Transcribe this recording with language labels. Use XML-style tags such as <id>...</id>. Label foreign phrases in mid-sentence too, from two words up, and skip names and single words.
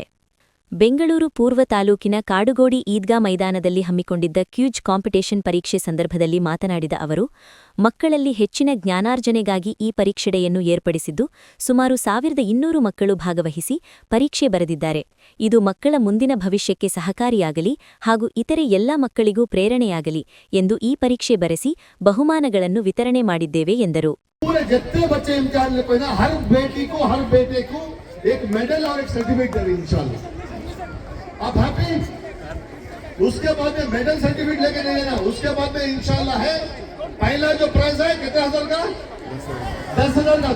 <kn>ಬೆಂಗಳೂರು ಪೂರ್ವ ತಾಲೂಕಿನ ಕಾಡುಗೋಡಿ ಈದ್ಗಾ ಮೈದಾನದಲ್ಲಿ ಹಮ್ಮಿಕೊಂಡಿದ್ದ</kn> <en>quiz competition</en> <kn>ಪರೀಕ್ಷೆ ಸಂದರ್ಭದಲ್ಲಿ ಮಾತನಾಡಿದ ಅವರು, ಮಕ್ಕಳಲ್ಲಿ ಹೆಚ್ಚಿನ ಜ್ಞಾನಾರ್ಜನೆಗಾಗಿ ಈ ಪರೀಕ್ಷೆಯನ್ನು ಏರ್ಪಡಿಸಿದ್ದು, ಸುಮಾರು 1,200 ಮಕ್ಕಳು ಭಾಗವಹಿಸಿ ಪರೀಕ್ಷೆ ಬರೆದಿದ್ದಾರೆ. ಇದು ಮಕ್ಕಳ ಮುಂದಿನ ಭವಿಷ್ಯಕ್ಕೆ ಸಹಕಾರಿಯಾಗಲಿ ಹಾಗೂ ಇತರೆ ಎಲ್ಲ ಮಕ್ಕಳಿಗೂ ಪ್ರೇರಣೆಯಾಗಲಿ ಎಂದು ಈ ಪರೀಕ್ಷೆ ಬರೆಸಿ ಬಹುಮಾನಗಳನ್ನು ವಿತರಣೆ ಮಾಡಿದ್ದೇವೆ ಎಂದರು.</kn> <hi>आप हैप्पी? उसके बाद में</hi> <en>medal certificate</en> <hi>लेके नहीं लेना. उसके बाद में इंशाल्लाह है पहला जो प्राइज है कितने हजार का? 10,000 का.</hi>